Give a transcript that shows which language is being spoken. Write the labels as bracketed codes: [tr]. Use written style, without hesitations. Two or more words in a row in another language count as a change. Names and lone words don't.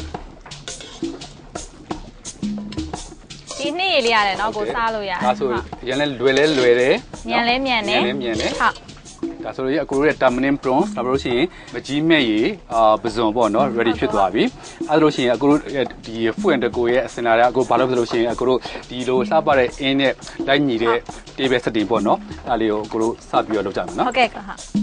[my] ဒီနေ့ရလေးရတယ်နော်ကိုစားလို့ရတယ် ဒါဆိုရန်လဲလွယ်တယ် မြန်တယ် ဟုတ်ဒါဆိုရင်အကိုတို့ရဲ့ [en] Tamarind prawns [my] ဒါပြောလို့ရှိရင်မကြီးမဲ့ရေပစုံပေါ့နော် ready ဖြစ်သွားပြီအဲ့လိုရှိရင်အကိုတို့ဒီ [en] food and deco [my] ရဲ့အစင်လာတဲ့အကိုဘာလို့ဆိုလို့ရှိရင်အကိုတို့ဒီလိုလှပတဲ့အင်းနဲ့လိုက်ညီတဲ့ [en] table setting [my] ပေါ့နော်အဲ့လေးကိုအကိုတို့စပြီးတော့လုပ်ကြမယ်နော် ဟုတ်ကဲ့ဟုတ်